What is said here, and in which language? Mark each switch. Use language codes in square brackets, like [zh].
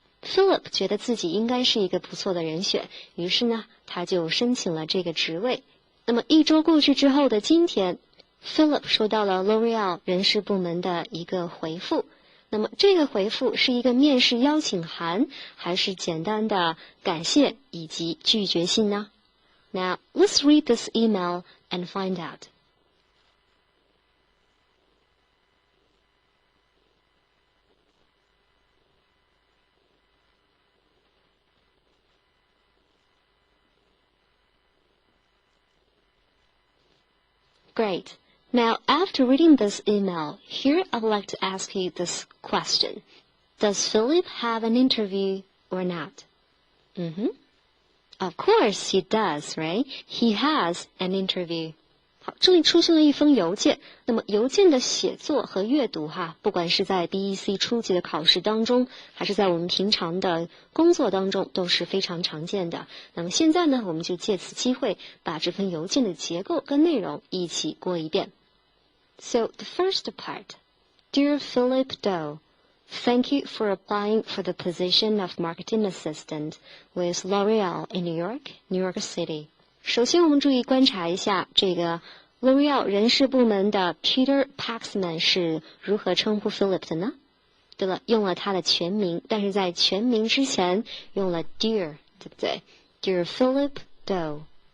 [zh] Philip 觉得自己应该是一个不错的人选，于是呢，他就申请了这个职位。那么一周过去之后的今天 ，Philip 收到了 L'Oreal 人事部门的一个回复。那么这个回复是一个面试邀请函，还是简单的感谢以及拒绝信呢？ [en] Now, let's read this email and find out. Great. Now, after reading this email, here I would like to ask you this question. Does Philip have an interview or not? Of course he does, right? He has an interview. [zh] 好，这里出现了一封邮件。那么邮件的写作和阅读不管是在 BEC 初级的考试当中，还是在我们平常的工作当中，都是非常常见的。那么现在呢，我们就借此机会把这份邮件的结构跟内容一起过一遍。 [en] So, the first part. Dear Philip Doe,Thank you for applying for the position of marketing assistant with L'Oreal in New York City. [zh] 首先我们注意观察一下这个 L'Oreal 人事部门的 Peter Paxman 是如何称呼 Philip 的呢？对了，用了他的全名，但是在全名之前用了 Dear， 对不对？ [en] Dear Philip Doe。